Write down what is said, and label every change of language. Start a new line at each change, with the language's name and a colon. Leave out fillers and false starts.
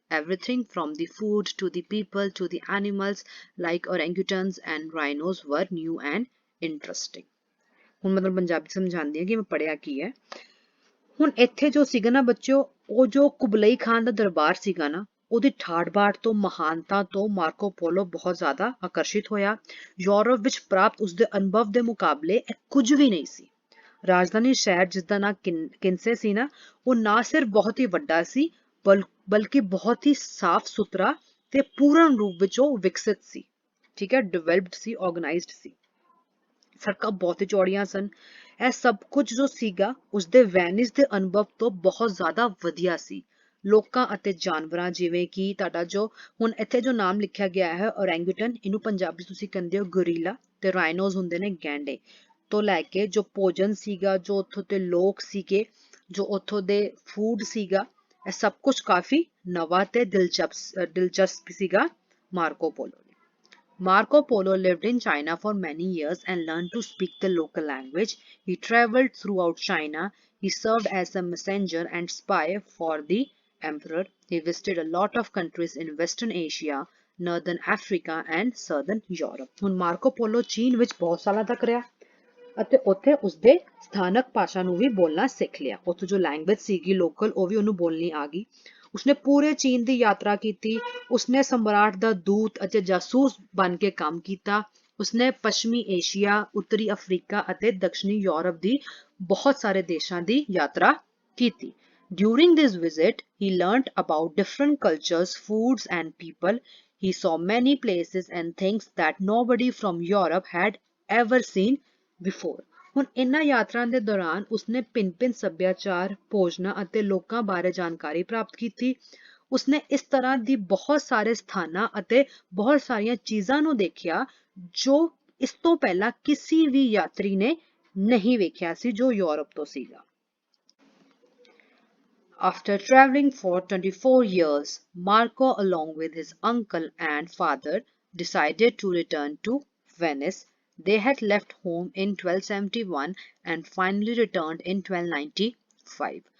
English: Everything from the food to the people to the animals like orangutans and rhinos were new and interesting.
Punjabi: ਹੁਣ ਮਤਲਬ ਪੰਜਾਬੀ ਸਮਝਾਉਂਦੀ ਹਾਂ ਕਿ ਮੈਂ ਪੜਿਆ ਕੀ ਹੈ. ਹੁਣ ਇੱਥੇ ਜੋ ਸੀਗਾ ਨਾ ਬੱਚਿਓ, ਉਹ ਜੋ ਕੁਬਲਈ ਖਾਨ ਦਾ ਦਰਬਾਰ ਸੀਗਾ ਨਾ, ਉਹਦੀ ਠਾਠ-ਬਾਠ ਤੋਂ, ਮਹਾਨਤਾ ਤੋਂ ਮਾਰਕੋ ਪੋਲੋ ਬਹੁਤ ਜ਼ਿਆਦਾ ਆਕਰਸ਼ਿਤ ਹੋਇਆ. ਯੂਰਪ ਵਿੱਚ ਪ੍ਰਾਪਤ ਉਸਦੇ ਅਨੁਭਵ ਦੇ ਮੁਕਾਬਲੇ ਇਹ ਕੁਝ ਵੀ ਨਹੀਂ ਸੀ. ਰਾਜਧਾਨੀ ਸ਼ਹਿਰ ਜਿਸ ਦਾ ਨਾਂ ਕਿਨਸੇ ਸੀ ਨਾ, ਉਹ ਨਾ ਸਿਰਫ ਬਹੁਤ ਹੀ ਵੱਡਾ ਸੀ ਬਲਕਿ ਬਹੁਤ ਹੀ ਸਾਫ਼ ਸੁਥਰਾ ਤੇ ਪੂਰਨ ਰੂਪ ਵਿੱਚ ਉਹ ਵਿਕਸਿਤ ਸੀ. ਠੀਕ ਹੈ, ਡਿਵੈਲਪਡ ਸੀ, ਆਰਗੇਨਾਈਜ਼ਡ ਸੀ. ਸੜਕਾਂ ਬਹੁਤ ਹੀ ਚੌੜੀਆਂ ਸਨ. ਇਹ ਸਭ ਕੁਝ ਜੋ ਸੀਗਾ ਉਸਦੇ ਵੈਨਿਸ ਦੇ ਅਨੁਭਵ ਤੋਂ ਬਹੁਤ ਜ਼ਿਆਦਾ ਵਧੀਆ ਸੀ. ਲੋਕਾਂ ਅਤੇ ਜਾਨਵਰਾਂ ਜਿਵੇਂ ਕਿ ਤੁਹਾਡਾ ਜੋ ਹੁਣ ਇੱਥੇ ਜੋ ਨਾਮ ਲਿਖਿਆ ਗਿਆ ਹੈ ਔਰੈਂਗੂਟਨ, ਇਹਨੂੰ ਪੰਜਾਬੀ ਤੁਸੀਂ ਕਹਿੰਦੇ ਹੋ ਗੋਰੀਲਾ, ਤੇ ਰਾਈਨੋਜ਼ ਹੁੰਦੇ ਨੇ ਗੈਂਡੇ, ਤੋਂ ਲੈ ਕੇ ਜੋ ਭੋਜਨ ਸੀਗਾ, ਜੋ ਉੱਥੋਂ ਦੇ ਲੋਕ ਸੀਗੇ, ਜੋ ਉੱਥੋਂ ਦੇ ਫੂਡ ਸੀਗਾ, ਇਹ ਸਭ ਕੁਝ ਕਾਫੀ ਨਵਾਂ ਤੇ ਦਿਲਚਸਪ ਸੀਗਾ ਮਾਰਕੋ ਪੋਲੋ ਲਈ.
English: Marco Polo lived in China for many years and learned to speak the local language. He traveled throughout China. He served as a messenger and spy for the emperor. He visited a lot of countries in Western Asia, Northern Africa and Southern Europe.
Punjabi: ਹੁਣ ਮਾਰਕੋ polo ਚੀਨ ਵਿੱਚ ਬਹੁਤ ਸਾਲਾਂ ਤੱਕ ਰਿਹਾ ਅਤੇ ਉੱਥੇ ਉਸਦੇ ਸਥਾਨਕ ਭਾਸ਼ਾ ਨੂੰ ਵੀ ਬੋਲਣਾ ਸਿੱਖ ਲਿਆ. ਉੱਥੋਂ ਜੋ ਲੈਂਗੁਏਜ ਸੀਗੀ ਲੋਕਲ ਉਹ ਵੀ ਉਹਨੂੰ ਬੋਲਣੀ ਆ ਗਈ. ਉਸਨੇ ਪੂਰੇ ਚੀਨ ਦੀ ਯਾਤਰਾ ਕੀਤੀ. ਉਸਨੇ ਸਮਰਾਟ ਦਾ ਦੂਤ ਅਤੇ ਜਾਸੂਸ ਬਣ ਕੇ ਕੰਮ ਕੀਤਾ. ਉਸਨੇ ਪੱਛਮੀ ਏਸ਼ੀਆ, ਉੱਤਰੀ ਅਫਰੀਕਾ ਅਤੇ ਦੱਖਣੀ ਯੂਰਪ ਦੀ ਬਹੁਤ ਸਾਰੇ ਦੇਸ਼ਾਂ ਦੀ ਯਾਤਰਾ ਕੀਤੀ.
English: During this visit, he learnt about different cultures, foods and people. He saw many places and things that nobody from Europe had ever seen before.
Punjabi: ਹੁਣ ਇਹਨਾਂ ਯਾਤਰਾ ਦੇ ਦੌਰਾਨ ਉਸਨੇ ਭਿੰਨ ਸੱਭਿਆਚਾਰ, ਭੋਜਨਾਂ ਅਤੇ ਲੋਕਾਂ ਬਾਰੇ ਜਾਣਕਾਰੀ ਪ੍ਰਾਪਤ ਕੀਤੀ. ਉਸਨੇ ਇਸ ਤਰ੍ਹਾਂ ਦੀ ਬਹੁਤ ਸਾਰੇ ਸਥਾਨਾਂ ਅਤੇ ਬਹੁਤ ਸਾਰੀਆਂ ਚੀਜ਼ਾਂ ਨੂੰ ਦੇਖਿਆ ਜੋ ਇਸ ਤੋਂ ਪਹਿਲਾਂ ਕਿਸੇ ਵੀ ਯਾਤਰੀ ਨੇ ਨਹੀਂ ਵੇਖਿਆ ਸੀ ਜੋ ਯੂਰਪ ਤੋਂ ਸੀਗਾ.
English: After traveling for 24 years, Marco, along with his uncle and father, decided to return to Venice. They had left home in 1271 and finally returned in 1295.